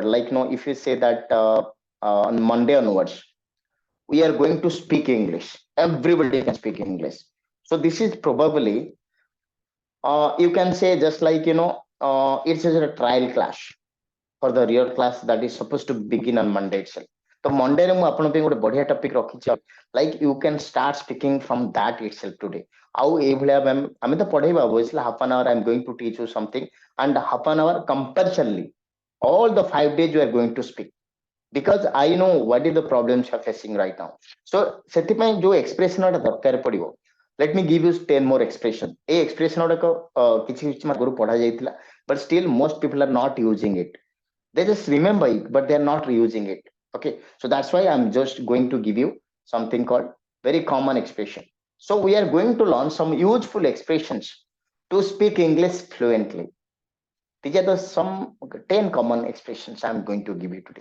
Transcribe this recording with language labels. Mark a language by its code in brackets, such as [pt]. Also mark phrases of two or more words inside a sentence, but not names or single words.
[en] Like, if you say that on Monday onwards, we are going to speak English. Everybody can speak English. So this is probably, you can say just like, it's just a trial class for the real class that is supposed to begin on Monday itself. So Monday रे [or] ମୁଁ ଆପଣଙ୍କ ପାଇଁ ଗୋଟେ ବଢିଆ topic ରଖିଛି, [en] like you can start speaking from that itself today. [or] ଆଉ ଏଇଭଳିଆ ଆମେ ତ ପଢେଇବା [en] obviously half an hour I'm going to teach you something, and half an hour compulsorily all the 5 days you are going to speak, because I know what is the problems you are facing right now. [or] So ସେଥିପାଇଁ ଯୋଉ expression ଟା ଦରକାର ପଡିବ, [en] let me give you 10 more expression. [or] ଏ expression ଗୁଡାକ କିଛି କିଛି ଆଗରୁ ପଢା ଯାଇଥିଲା, [en] but still most people are not using it. They just remember it, but they're not reusing it. Okay, so that's why I'm just going to give you something called very common expression. So we are going to learn some useful expressions to speak English fluently. These are the some 10 common expressions I'm going to give you today.